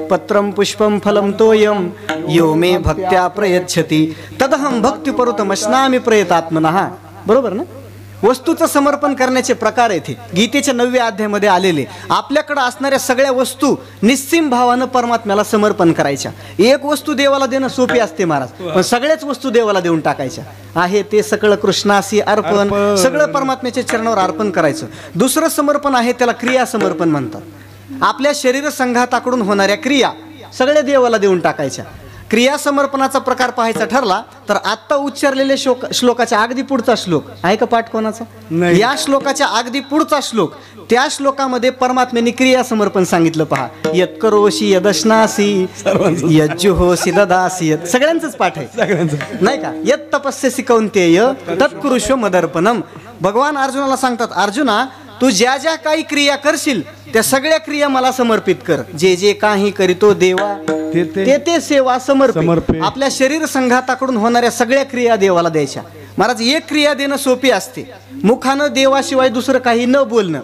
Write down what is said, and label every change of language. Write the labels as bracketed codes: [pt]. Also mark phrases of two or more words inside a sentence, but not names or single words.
[sa] पत्रम पुष्पम फलम तोयम यो मे भक्त्या प्रयच्छति तदहम भक्तिपरुतमश्नामी प्रयतात्मनः. [mr] बरोबर ना? वस्तूचं समर्पण करण्याचे प्रकार येथे गीतेच्या 9व्या अध्यायामध्ये आलेले. आपल्याकडे असणाऱ्या सगळ्या वस्तू निस्सीम भावानं परमात्म्याला समर्पण करायच्या. एक वस्तू देवाला देणं सोपी असते महाराज, पण सगळ्याच वस्तू देवाला देऊन टाकायच्या. आहे ते सकळ कृष्णासी अर्पण. सगळं परमात्म्याच्या चरणावर अर्पण करायचं. दुसरं समर्पण आहे त्याला क्रिया समर्पण म्हणतात. आपल्या शरीर संघाताकडून होणाऱ्या क्रिया सगळ्या देवाला देऊन टाकायच्या. क्रिया समर्पणाचा प्रकार पाहायचा ठरला तर आत्ता उच्चारलेले श्लोकाच्या अगदी पुढचा श्लोक आहे का पाठ कोणाचा? या श्लोकाच्या अगदी पुढचा श्लोक, त्या श्लोकामध्ये परमात्म्याने क्रिया समर्पण सांगितलं. पहा, [sa] यत् करोषि यदश्नासी यज्जुहोषि ददासी. [mr] सगळ्यांचंच पाठ आहे नाही का? [sa] यत् तपस्यसि कौन्तेय तत्कुरुष्व मदर्पणम. [mr] भगवान अर्जुनाला सांगतात, अर्जुना तू ज्या ज्या काही क्रिया करशील त्या सगळ्या क्रिया मला समर्पित कर. जे जे काही करीतो देवा ते ते सेवा समर्पित. आपल्या शरीर संघाताकडून होणाऱ्या सगळ्या क्रिया देवाला द्यायच्या. महाराज, एक क्रिया देणं सोपी असते. मुखानं देवाशिवाय दुसरं काही न बोलणं.